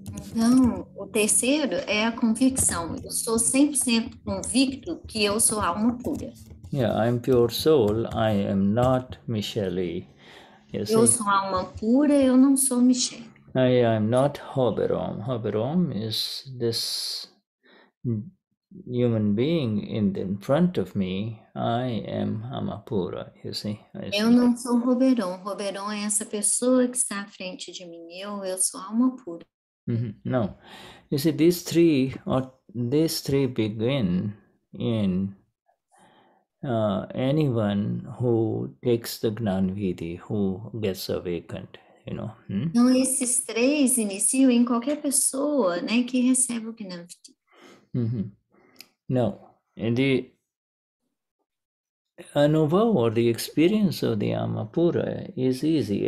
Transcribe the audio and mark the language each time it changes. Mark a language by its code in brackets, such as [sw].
[pt] Então, o terceiro é a convicção. Eu sou 100% convicto que eu sou alma pura. [en] Yeah, I am pure soul. I am not Michele. [pt] Eu sou alma pura, eu não sou Michele. [en] I am not Hoberom. Hoberom is this human being in front of me. I am Amapura, you see. [pt] Eu não sou Hoberom. Hoberom é essa pessoa que está à frente de mim. Eu sou alma pura. [en] No, you see, these three begin in anyone who takes the Gnanvidi, who gets awakened, you know. [pt] Então, esses três iniciam em qualquer pessoa, né, que recebe o Gnanvidi. [en] No, in the Anubhav or the experience of the Amapura is easy.